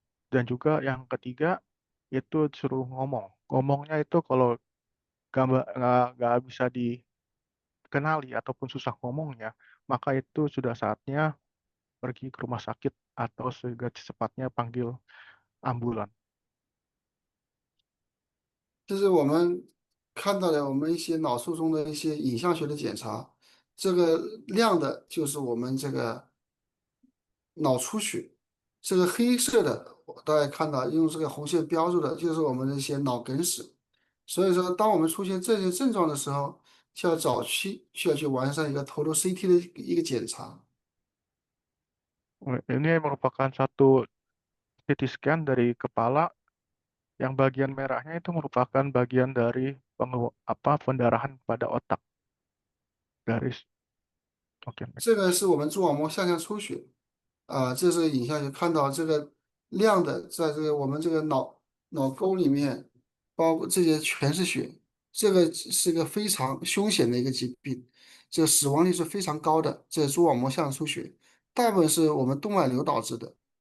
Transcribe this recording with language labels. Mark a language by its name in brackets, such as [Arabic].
[Indonesian] Dan juga yang ketiga itu suruh ngomong. Ngomongnya itu kalau gambar nggak bisa dikenali ataupun susah ngomongnya, maka itu sudah saatnya pergi ke rumah sakit atau secepatnya panggil ambulan. [Chinese] 这是我们看到的我们一些脑卒中的一些影像学的检查，这个亮的就是我们这个脑出血，这个黑色的大家看到用这个红线标注的，就是我们的一些脑梗死。所以说，当我们出现这些症状的时候，就要早期需要去完善一个头颅 CT 的一个检查。 [Indonesian] Ini merupakan satu CT scan dari kepala yang bagian merahnya itu merupakan bagian dari pendarahan pada otak. Garis. Oke, [English] next. [Chinese] 这个是我们蛛网膜下腔出血。这是影像就看到这个亮的，在这个我们这个脑沟里面，包括这些全是血，这个是个非常凶险的一个疾病，这个死亡率是非常高的，这蛛网膜下出血，大部分是我们动脉瘤导致的。